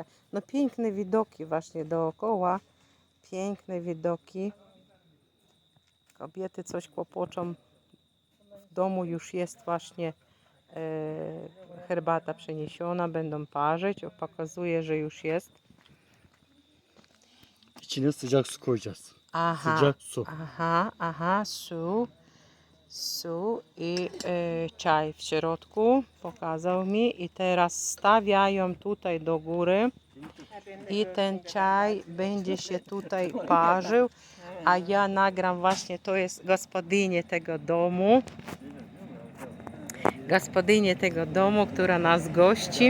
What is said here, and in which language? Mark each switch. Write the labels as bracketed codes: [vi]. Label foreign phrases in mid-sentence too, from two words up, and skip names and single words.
[pl] No piękne widoki właśnie dookoła. Piękne widoki. Kobiety coś kłopoczą. W domu już jest właśnie herbata przeniesiona. Będą parzyć. Pokazuje, że już jest. [tr] İçine sıcak su koyacağız. Aha, Sıcak su. [pl] aha, su i czaj w środku. Pokazał mi. I teraz stawiają tutaj do góry. I ten czaj będzie się tutaj parzył. A ja nagram właśnie, to jest gospodynię tego domu. Gospodynię tego domu, która nas gości.